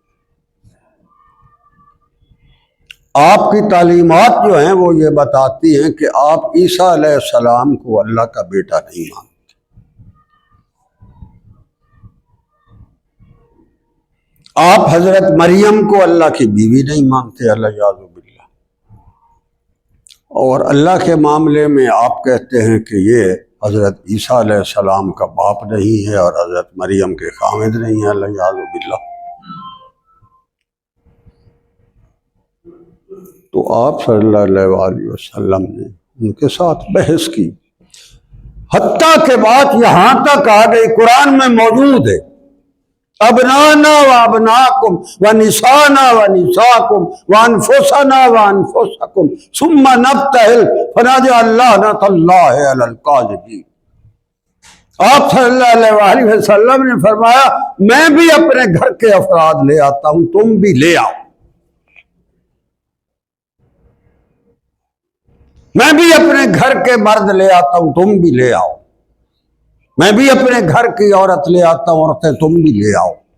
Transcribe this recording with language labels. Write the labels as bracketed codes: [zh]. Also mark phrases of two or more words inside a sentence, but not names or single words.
[ur] آپ کی تعلیمات جو ہیں وہ یہ بتاتی ہیں کہ آپ عیسیٰ [ar] علیہ السلام [ur] کو اللہ کا بیٹا نہیں مانتے، آپ حضرت مریم کو اللہ کی بیوی نہیں مانتے، [ar] الیاذ باللہ، [ur] اور اللہ کے معاملے میں آپ کہتے ہیں کہ یہ حضرت عیسیٰ [ar] علیہ السلام [ur] کا باپ نہیں ہے اور حضرت مریم کے خامد نہیں ہے، [ar] الیاذ باللہ۔ [ur] تو آپ [ar] صلی اللہ علیہ وآلہ وسلم [ur] نے ان کے ساتھ بحث کی، حتیٰ کہ بات یہاں تک آ گئی، قرآن میں موجود ہے، [ar] ابنانا و ابناکم و نسانا و نساکم و انفسنا و انفسکم ثم نبتہل فنجعل لعنۃ اللہ علی الکاذبین۔ [ur] آپ [ar] صلی اللہ علیہ وآلہ وسلم [ur] نے فرمایا میں بھی اپنے گھر کے افراد لے آتا ہوں، تم بھی لے آؤ، میں بھی اپنے گھر کے مرد لے آتا ہوں، تم بھی لے آؤ، میں بھی اپنے گھر کی عورت لے آتا ہوں، عورتیں تم بھی لے آؤ۔